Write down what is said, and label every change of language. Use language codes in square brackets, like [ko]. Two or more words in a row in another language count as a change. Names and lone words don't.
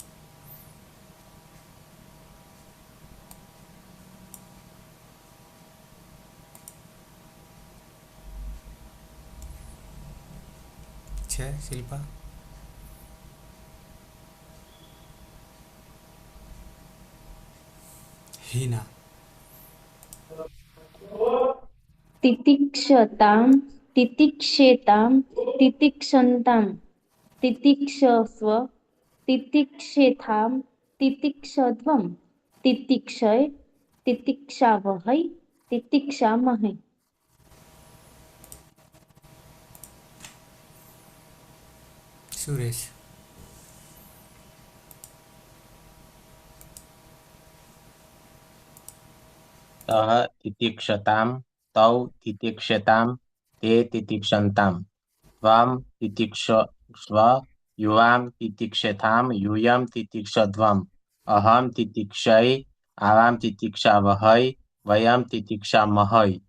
[gu] છે શિલ્પા? હિના. [sa] तितिक्षतां तितिक्षेतां तितिक्षन्तां तितिक्षस्व तितिक्षेथां तितिक्षध्वं तितिक्षय तितिक्षावहै तितिक्षामहै. [gu] સુરેશ. [sa] સહ તિતિક્ષતામ તૌ તિતિક્ષતામ તે તિતિક્ષંતામ ત્વમ તિતિક્ષસ્વ યુવામ તિતિક્ષેથામ યુયમ તિતિક્ષધ્વમ અહમ તિતિક્ષય આવામ તિતિક્ષાવહૈ વયમ તિતિક્ષામહૈ.